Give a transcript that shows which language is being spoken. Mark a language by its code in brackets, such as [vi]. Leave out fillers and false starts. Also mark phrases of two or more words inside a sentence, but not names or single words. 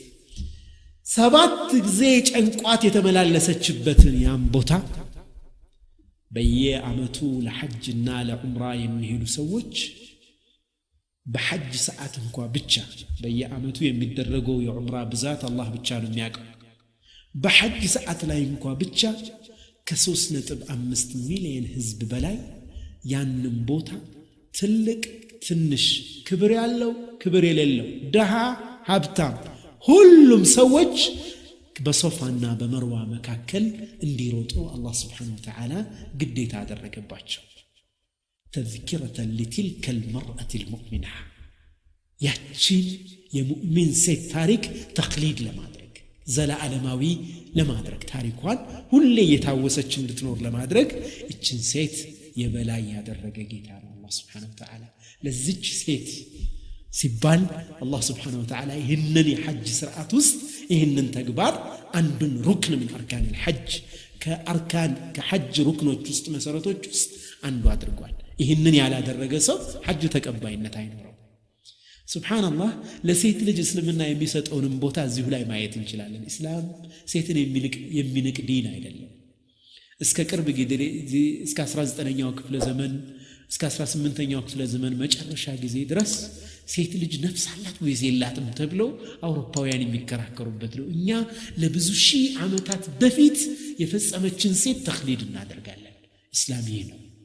[am] 7 ጊዜ ጨንቋት የተመላለሰችበትን ያን ቦታ በየዓመቱ ለሐጅና ለዑምራ የሚሄዱ ሰዎች በሐጅ ሰዓት እንኳን ብቻ በየዓመቱ የሚደረገው የዑምራ ብዛት አላህ ብቻ ነው የሚያውቀው በሐጅ ሰዓት ላይ እንኳን ብቻ ከ3.5 ሚሊዮን ህዝብ በላይ ያንን ቦታ ትልቅ ትንሽ ክብር ያለው ክብር የሌለው ደሃ ሀብታም ሁሉም ሰዎች በሶፋና በመርዋ መካከል እንዲሮጡ አላህ [ar] سبحانه وتعالى [am] ግዴታ አደረገባቸው [ar] تذكرة لتلك المرأة المؤمنة [am] ያቺን የሙእሚን ሴት ታሪክ ተቅሊድ ለማድረግ ዘላዓለማዊ ለማድረግ ታሪኳን ሁሌ የታወሰች እንድትኖር ለማድረግ እችን ሴት የበላይ ያደረገ ጌታ ነው አላህ [ar] سبحانه وتعالى [am] ለዚች ሴት ሲባል አላህ [ar] سبحانه وتعالى [am] ይህንን የሐጅ ስርዓት ውስጥ ይህንን ተግባር አንዱን ሩክን [ar] من أركان الحج [am] ከአርካን ከሐጅ ሩክኖች ውስጥ መሰረቶች ውስጥ አንዱ አድርጓል ይህንን ያላደረገ ሰው ሐጅ ተቀባይነት አይኖረው ሱብሃንአላህ ለሴት ልጅ እስልምና የሚሰጠውንም ቦታ እዚሁ ላይ ማየት እንችላለን እስላም ሴትን የሚንቅ ዲን አይደለም እስከ ቅርብ ጊዜ እስከ 19ኛው ክፍለ ዘመን እስከ 18ኛው ክፍለ ዘመን መጨረሻ ጊዜ ድረስ ሴት ልጅ ነፍስ አላት ወይስ የላትም ተብሎ አውሮፓውያን የሚከራከሩበት ነው። እኛ ለብዙ ሺህ ዓመታት በፊት የፈጸመችን ሴት ተኽሊድ እናደርጋለን። እስላም ይሄ ነው።